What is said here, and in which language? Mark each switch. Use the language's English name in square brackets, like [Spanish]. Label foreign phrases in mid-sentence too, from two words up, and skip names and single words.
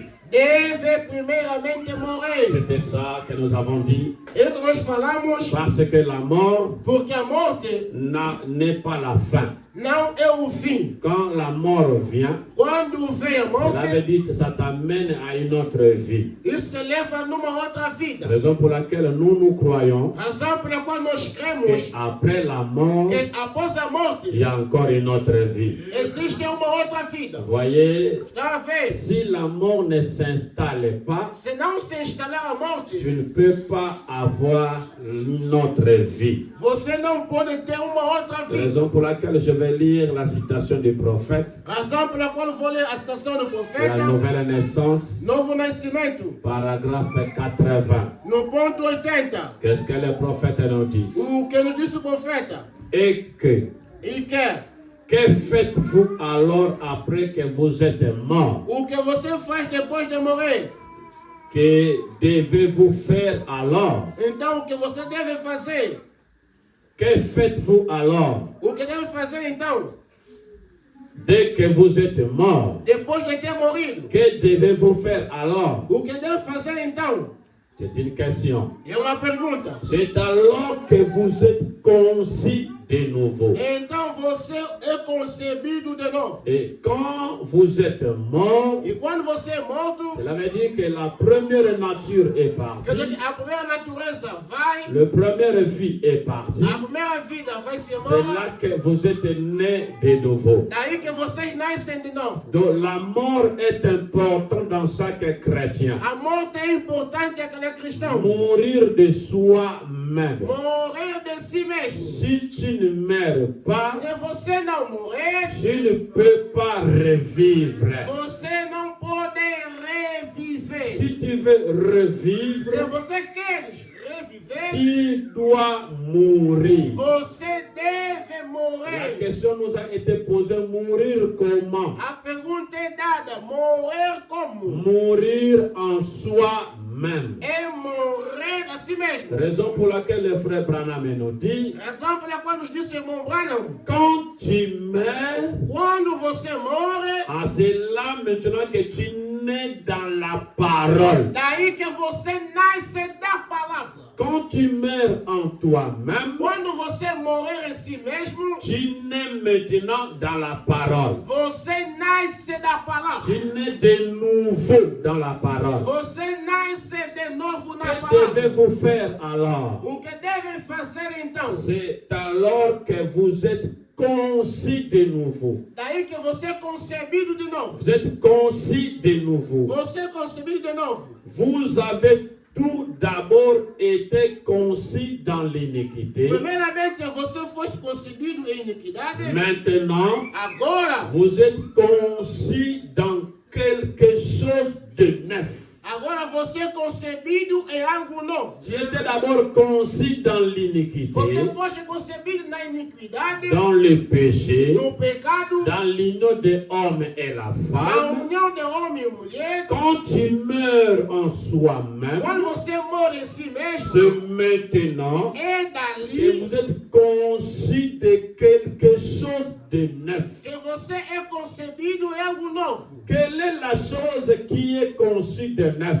[Portuguese] deve primeiramente morrer. [French] C'était ça que nous avons dit, [Portuguese] É o que nós falamos, [French] parce que la mort [Portuguese] porque a morte [French] n'est pas la fin. [Portuguese] não é o fim. [French] Quand la mort vient, [Portuguese] Quando vem a [French] cela veut [Portuguese] morte, [French] dire que ça t'amène à une autre vie. [Portuguese] isso te leva numa outra vida. [French] Raison pour laquelle nous croyons [Portuguese] Razão pela qual nós cremos [French] qu'après la mort, [Portuguese] que após a [French] il [Portuguese] morte [French] y a encore une autre vie. [Portuguese] existe uma outra vida. [French] Vous voyez, [Portuguese] Está a ver? [French] si la mort ne s'installe pas, [Portuguese] Se não se instalar a morte, [French] tu ne peux pas avoir une autre vie. [Portuguese] você não pode ter uma outra vida. [French] Raison pour laquelle je vais lire la citation du prophète, [Portuguese] Razão pela qual vou ler a citação do [French] la [Portuguese] profeta, [French] nouvelle naissance, [Portuguese] Novo Nascimento, [French] paragraphe 80. [Portuguese] no ponto 80. [French] Qu'est-ce que le prophète nous dit? [Portuguese] O que nos disse o profeta? [French] Et [Portuguese] E [French] que faites-vous alors après que vous êtes mort? [Portuguese] o que você faz depois de morrer? [French] Que devez-vous faire alors? [Portuguese] Então, o que você deve fazer? [French] Que faites-vous alors? [Portuguese] O que deve fazer então? [French] Dès que vous êtes mort, [Portuguese] Depois de ter morrido? [French] que devez-vous faire alors? [Portuguese] O que deve fazer então? [French] C'est une question. [Portuguese] É uma pergunta. [French] C'est alors que vous êtes concis de nouveau. [Portuguese] Então você é concebido de novo. [French] Et quand vous êtes mort, [Portuguese] E quando você é morto, [French] cela veut dire que la première nature est [Portuguese] quer dizer [French] partie, [Portuguese] que a primeira natureza vai, [French] la première vie est partie. [Portuguese] a primeira vida vai se [French] C'est [Portuguese] embora. [French] là que vous êtes né de nouveau. [Portuguese] Daí que vocês nascem de novo. [French] Donc la mort est importante dans chaque chrétien. [Portuguese] A morte é importante àquele cristão. [French] Mourir de soi-même. [Portuguese] Morrer de si mesmo. [French] Si tu ne meurs pas, [Portuguese] Se você não morrer, [French] tu ne peux pas revivre. [Portuguese] você não pode reviver. [French] Si tu veux [Portuguese] Se [French] revivre, [Portuguese] você quer reviver, [French] tu dois mourir. [Portuguese] você deve [French] La [Portuguese] morrer. [French] question nous a été posée, mourir comment? [Portuguese] A pergunta é dada: morrer como? [French] Mourir en soi-même. [Portuguese] É morrer a si mesmo. [French] Raison pour laquelle le frère Branham nous dit, [Portuguese] Razão pela qual nos disse o irmão Branham: [French] quand tu meurs, [Portuguese] quando você morre, [French] c'est là maintenant que tu nais dans la parole. [Portuguese] daí que você nasce da palavra. [French] quand tu meurs en toi-même, [Portuguese] Quando você morrer em si mesmo, [French] tu nais maintenant dans la parole. [Portuguese] você nasce da palavra. [French] Tu nais de nouveau dans la parole. [Portuguese] Você nasce de novo na [French] Que [Portuguese] palavra. [French] devez-vous faire alors? [Portuguese] O que devem fazer então? [French] C'est alors que vous êtes concis de nouveau. [Portuguese] Daí que você é concebido de novo. [French] Vous êtes concis de nouveau. [Portuguese] Você é concebido de novo. [French] Vous avez tout d'abord été concis dans l'iniquité. [Portuguese] Primeiramente, você foi concebido em iniquidade. [French] Maintenant, [Portuguese] Agora, [French] vous êtes concis dans quelque chose de neuf. [Portuguese] agora você é concebido em algo novo. [French] Tu étais d'abord concis dans l'iniquité, [Portuguese] Você foi concebido na iniquidade, [French] dans le péché, [Portuguese] no pecado, [French] dans l'union de l'homme et la [Portuguese] na [French] femme. [Portuguese] união de homem e mulher. [French] Quand tu meurs en soi-même, [Portuguese] Quando você morre em si mesmo, [French] c'est maintenant [Portuguese] é [French] que [Portuguese] dali [French] vous êtes concis de quelque chose de neuf. [Portuguese] que você é concebido em algo novo. [French] Quelle est la chose qui est conçue de neuf?